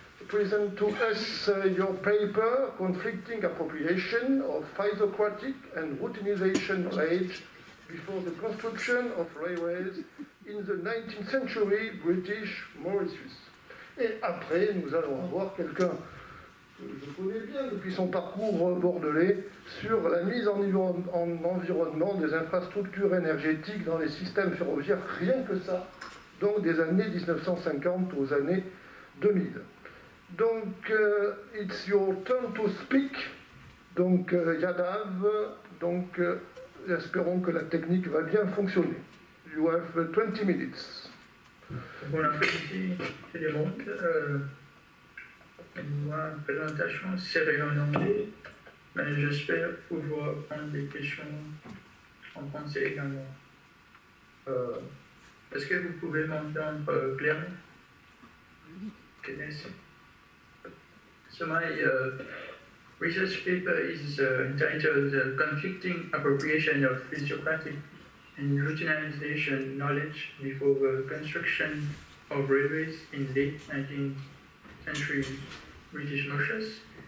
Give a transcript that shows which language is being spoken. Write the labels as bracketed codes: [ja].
[en] present to us your paper, Conflicting Appropriation of Physiocratic and Routinization Age before the Construction of Railways in the 19th Century British Mauritius. Et après, nous allons avoir quelqu'un [fr] je connais bien depuis son parcours bordelais, sur la mise en environnement des infrastructures énergétiques dans les systèmes ferroviaires, rien que ça, donc des années 1950 aux années 2000. [en] Donc, it's your turn to speak. [fr] Donc, Yadav, donc, espérons que la technique va bien fonctionner. [en] You have 20 minutes. [fr] Bon après-midi, tout le monde. Ma présentation serait en anglais, mais j'espère pouvoir prendre des questions en français également. Est-ce que vous pouvez m'entendre clairement? [en] So my research paper is entitled Conflicting Appropriation of Physiocratic and Routinization Knowledge Before the Construction of Railways in Late 19th Century British Mauritius.